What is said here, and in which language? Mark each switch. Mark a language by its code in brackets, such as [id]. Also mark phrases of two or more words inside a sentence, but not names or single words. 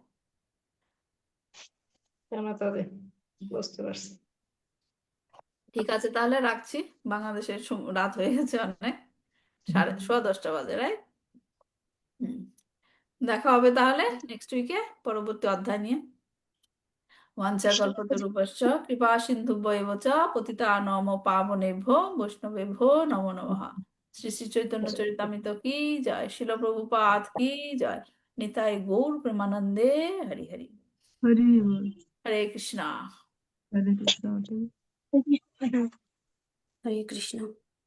[bn] হ্যাঁ মাতাজি, বুঝতে পারছি। ঠিক আছে, তাহলে রাখছি। বাংলাদেশের রাত হয়ে গেছে অনেক, 10:30 বাজে, রাইট? দেখা হবে তাহলে [en] next week [bn] পরবর্তী অধ্যায় নিয়ে। [sa] ওয়াঞ্ছা কল্পতরুভ্যশ্চ কৃপা সিন্ধুভ্যেব চ পতিতানাং পাবনেভ্যো বৈষ্ণবেভ্যো নমো নমঃ। [bn] শ্রী শ্রী চৈতন্য চরিতামৃত কি জয়, শিল প্রভুপাদ কি জয়, নিতাই গৌর প্রেমানন্দে হরি হরি। হরি বল। হরে কৃষ্ণা। হরে কৃষ্ণ। হরে কৃষ্ণ।